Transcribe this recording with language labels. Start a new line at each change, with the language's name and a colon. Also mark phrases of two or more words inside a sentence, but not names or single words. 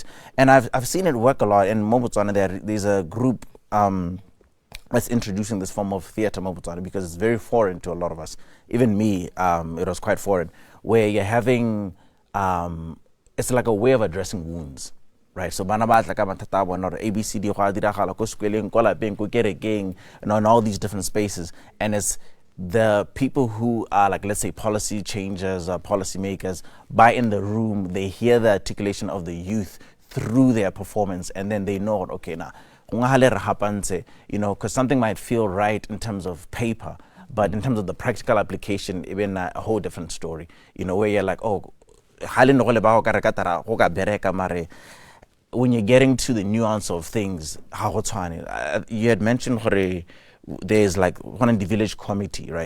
English: And I've seen it work a lot. In Mobotswana, there's a group that's introducing this form of theater, Mobotswana, because it's very foreign to a lot of us. Even me, it was quite foreign, where you're having, it's like a way of addressing wounds.
Tswana: Right, so bana ba tla ka mathata a bona gore ABCD go a diragala ko sekweleng ko lapeng ko kerekeng,
English: in all these different spaces, and it's the people who are, like, let's say, policy changers or policy makers, by in the room, they hear the articulation of the youth through their performance, and then they know, okay, now, because something might feel right in terms of paper, but in terms of the practical application, even a whole different story, where you're like, oh, when you're getting to the nuance of things, you had mentioned there's like one in the village committee, right?